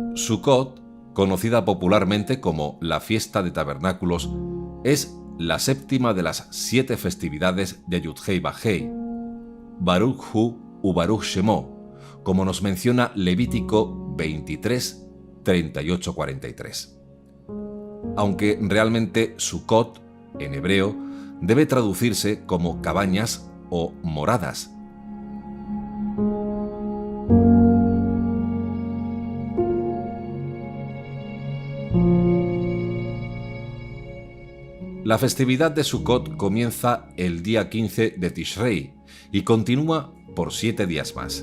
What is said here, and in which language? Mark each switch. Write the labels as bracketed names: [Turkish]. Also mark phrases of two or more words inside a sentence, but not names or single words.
[Spanish] Sukkot, conocida popularmente como la Fiesta de Tabernáculos, es la séptima de las 7 festividades de [Hebrew] יוד-הא ואו-הא, ברוך הוא וברוך שמו, [Spanish] como nos menciona Levítico 23, 38-43. Aunque realmente Sukkot, en hebreo, debe traducirse como cabañas o moradas. La festividad de Sukkot comienza el día 15 de Tishrei y continúa por 7 días más.